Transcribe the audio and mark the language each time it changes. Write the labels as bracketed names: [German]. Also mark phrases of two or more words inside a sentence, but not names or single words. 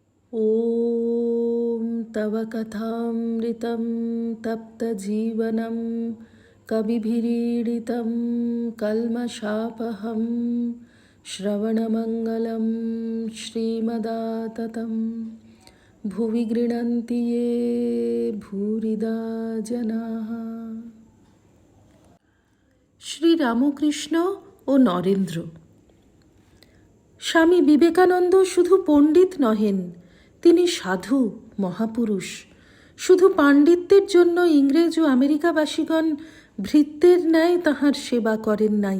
[Sanskrit] ॐ तव कथामृतं तप्तजीवनं कविभिरीडितं कल्मषापहं श्रवणमङ्गलं श्रीमदाततं भुवि गृह्णन्ति ये भूरिदा जनाः। [Bangla] শ্রীরামকৃষ্ণ ও নরেন্দ্র। স্বামী বিবেকানন্দ শুধু পণ্ডিত নহেন, তিনি সাধু মহাপুরুষ। শুধু পাণ্ডিত্যের জন্য ইংরেজ ও আমেরিকাবাসীগণ ভৃত্যের ন্যায় তাঁহার সেবা করেন নাই।